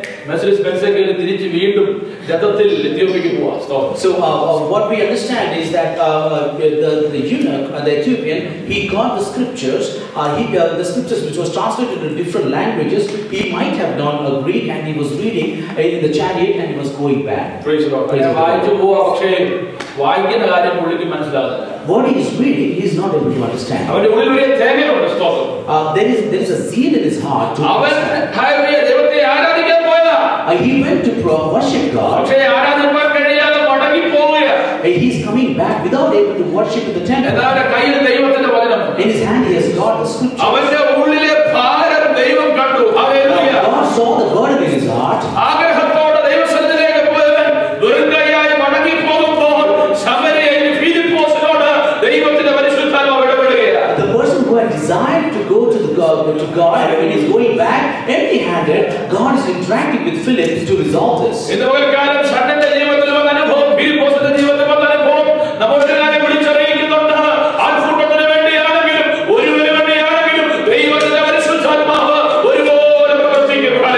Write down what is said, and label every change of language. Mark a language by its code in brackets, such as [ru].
[ml] Mercedes Benz കയറി തിരിച്ച് വീണ്ടും രഥത്തിൽ എത്യോപ്യയ്ക്ക് പോവാം. [en] So what we understand is that the eunuch, the Ethiopian, he got the scriptures. The scriptures which was translated in different languages. He might have known Greek, and he was reading in the chariot, and he was going back. Praise the Lord. [ml] വായിച്ചു പോവാ, പക്ഷേ വായിക്കുന്ന കാര്യം പുള്ളിക്ക് മനസ്സിലാകുന്നില്ല. [en] What he is reading, he is not able to understand. [ml] അവന്റെ ഉള്ളിൽ വലിയ തേങ്ങയുണ്ട്. സ്തോത്രം. [en] There is a zeal in his heart. [ml] അവൻ ദൈവത്തെ ആരാധിക്കാൻ പോയതാ. [en] He went to worship God. [ml] പക്ഷേ ആരാധിക്കാൻ കഴിയാതെ മടങ്ങി പോവുകയാ. [en] He is coming back without able to worship in the temple. [ml] അവന്റെ കയ്യിൽ ദൈവത്തിന്റെ വചനം. [en] In his hand he has got the scripture. [ml] അവന്റെ ഉള്ളിലെ ഭാരം ദൈവം കണ്ടു. Hallelujah. [en] God saw the burden in his heart. [ml] ആഗ്രഹത്തോടെ ദൈവസന്നിധിയിലേക്ക് പോയവൻ വെറും കൈയായി മടങ്ങി പോകുമ്പോൾ ശമര്യയിൽ ഫിലിപ്പോസിനോട് ദൈവത്തിന്റെ പരിശുദ്ധാത്മാവ് ഇടപെടുകയാണ്. [en] The person who had desired to go to God, when he is going back empty-handed, God is interacting with Philip to resolve this. [ml] ഇന്ന് പകൽക്കാലം ഷണ്ണന്റെ ജീവിതത്തിൽ വന്ന അനുഭവം, ഫിലിപ്പോസിന്റെ ജീവിതത്തിൽ വന്ന അനുഭവം നമ്മുടെ കാര്യം വിളിച്ചറിയിക്കുന്നുണ്ട്. ആൾക്കൂട്ടത്തിന് വേണ്ടിയാണെങ്കിലും ഒരുവന് വേണ്ടിയാണെങ്കിലും ദൈവത്തിന്റെ പരിശുദ്ധാത്മാവ് ഒരുപോലെ പ്രവർത്തിക്കും.